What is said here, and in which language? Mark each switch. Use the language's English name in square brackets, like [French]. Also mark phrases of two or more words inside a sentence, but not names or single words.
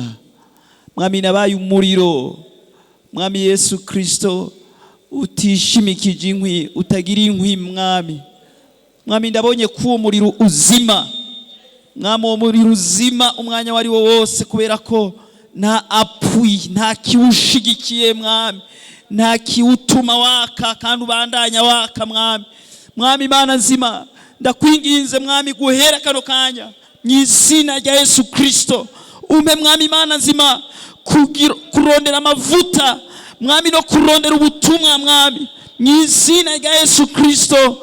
[Rundi] Mwami nabaye umuriro, mwami Yesu Kristo utishimikije inkwi, utagira inkwi mwami. Mwami ndabonye ko uwo muriro uzima, mwami uwo muriro uzima umwanya wari wo wose, kubera ko nta apui, nta kiwushigikiye mwami, nta kiwutuma waka kandi ubandanya waka mwami. Mwami Imana nzima ndakwinginze mwami guhera kano kanya mw'izina rya Yesu Kristo, umpe mwami Imana nzima kurondera amavuta mwami no kurondera ubutumwa mwami, mw'izina rya Yesu Kristo.